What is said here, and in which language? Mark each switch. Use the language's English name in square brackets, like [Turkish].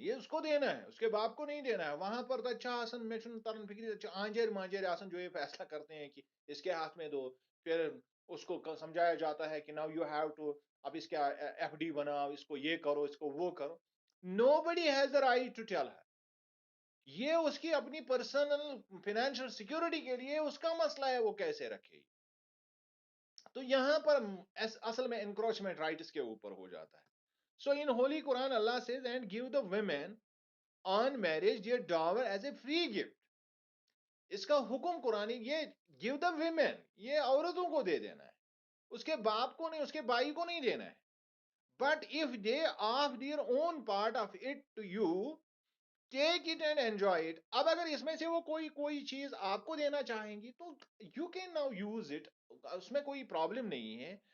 [Urdu] یہ اس کو دینا ہے، اس کے باپ کو نہیں دینا ہے. وہاں پر تو اچھا آسن میں ترن فکری اچھا آنجر مانجر آسن جو یہ فیصلہ کرتے ہیں کہ اس کے ہاتھ میں دو، پھر اس کو سمجھایا جاتا ہے کہ [English] now you have to, [Urdu] اب اس کا ایف ڈی بناؤ، اس کو یہ کرو، اس کو وہ کرو. [English] Nobody has the right to tell her. [Urdu] یہ اس کی اپنی پرسنل فائنینشیل سیکورٹی کے لیے اس کا مسئلہ ہے، وہ کیسے رکھے. تو یہاں پر اصل میں انکروچمنٹ رائٹس کے اوپر ہو جاتا ہے. [English] So in holy Quran Allah says and give the women on marriage their dower as a free gift. [Urdu] اس کا حکم قرآن یہ [English] give the women، [Urdu] یہ عورتوں کو دے دینا ہے، اس کے باپ کو نہیں، اس کے بھائی کو نہیں دینا ہے. [English] But if they offer their own part of it to you, take it and enjoy it. [Urdu] اب اگر اس میں سے وہ کوئی چیز آپ کو دینا چاہیں گی تو [English] you can now use it, [Urdu] اس میں کوئی پرابلم نہیں ہے.